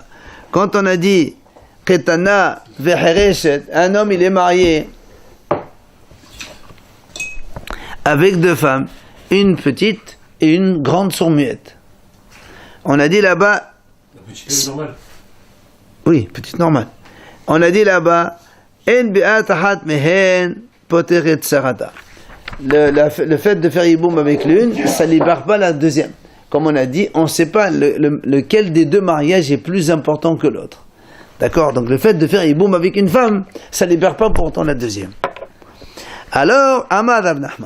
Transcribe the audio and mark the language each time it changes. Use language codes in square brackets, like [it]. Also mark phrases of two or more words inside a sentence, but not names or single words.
[fr] Quand on a dit [he] קטנה וחרשת, [fr] un homme il est marié avec deux femmes, une petite et une grande sourd-muette. On a dit là-bas. La petite est normale. Oui, petite normale. On a dit là-bas, [he] אין ביאת אחת מהן פוטרת צרתה. [fr] Le fait de faire yiboum avec l'une, ça ne libère pas la deuxième. Comme on a dit, on ne sait pas lequel des deux mariages est plus important que l'autre. D'accord? Donc le fait de faire yiboum avec une femme, ça ne libère pas pourtant la deuxième. Alors, [he] אמר רב נחמן.